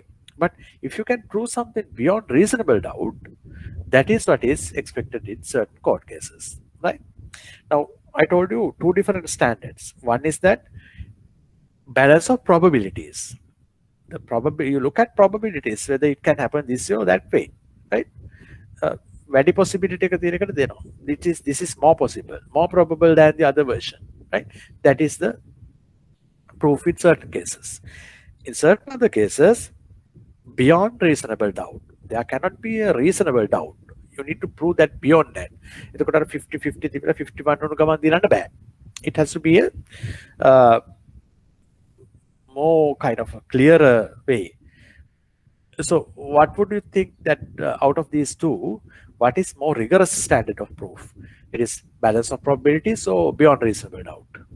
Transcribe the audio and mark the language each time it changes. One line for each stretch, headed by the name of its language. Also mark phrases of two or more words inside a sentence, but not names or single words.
English: But if you can prove something beyond reasonable doubt, that is what is expected in certain court cases, right? Now, I told you two different standards. One is that balance of probabilities. The probability, you look at probabilities whether it can happen this way or that way, right? Very possibility
Sinhala: එක තියෙන එකට දෙනවා.
English: This is more possible, more probable than the other version, right? That is the proof in certain cases. In certain other cases, beyond reasonable doubt, there cannot be a reasonable doubt. You need to prove that beyond that.
Sinhala: එතකොට අර 50-50 තිබිලා 51 වුණු ගමන් දිනන්න බෑ.
English: It has to be a more kind of a clearer way. So what would you think that out of these two, what is more rigorous standard of proof? It is balance of probabilities or beyond reasonable doubt?